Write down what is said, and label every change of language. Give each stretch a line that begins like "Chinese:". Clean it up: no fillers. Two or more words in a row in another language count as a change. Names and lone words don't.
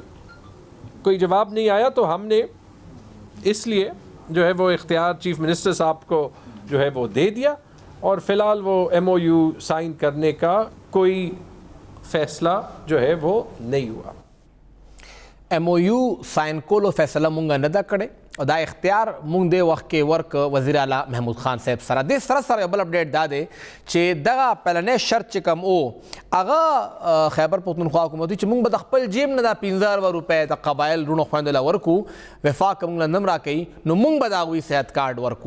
Urdu: کوئی جواب نہیں آیا تو ہم نے اس لیے جو ہے وہ اختیار
English: chief minister
Urdu: صاحب کو جو ہے وہ دے دیا، اور فی الحال وہ
English: MOU sign
Urdu: کرنے کا کوئی فیصلہ جو ہے وہ نہیں ہوا.
English: MOU sign
Pashto: کولو فیصله مونږ نه ده کړې او دا اختیار مونږ دې وخت کې ورک وزیر اعلی محمود خان صاحب سره. دې سره یو بل اپډیټ دا دی چې دغه پلنې شرط چې کوم او هغه خیبر پختونخوا حکومت چې مونږ به د خپل جیب نه دا 15,000 روپۍ د قبایل رونو خویندو له ورکو، وفاق مونږ له نم راکوي نو مونږ به د هغوی صحت کارډ ورکو.